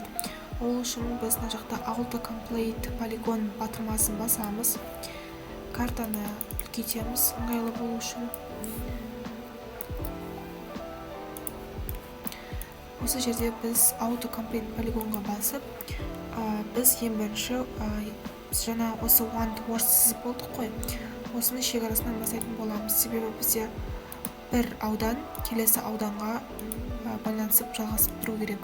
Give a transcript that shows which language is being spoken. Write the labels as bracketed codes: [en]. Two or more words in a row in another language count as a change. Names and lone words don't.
[kk] Ол үшін біз мына жақта [en] Auto Complete [kk] полигон батырмасын басамыз. Картаны үлкейтеміз ыңғайлы болу үшін. осы жерде біз [en] auto complete [kk] полигонға басып, біз ең бірінші біз жаңа осы [en] one to worst [kk] сызып болдық қой, осыны шекарасынан бастайтын боламыз. Себебі бізде бір аудан келесі ауданға байланысып жалғасып тұру керек.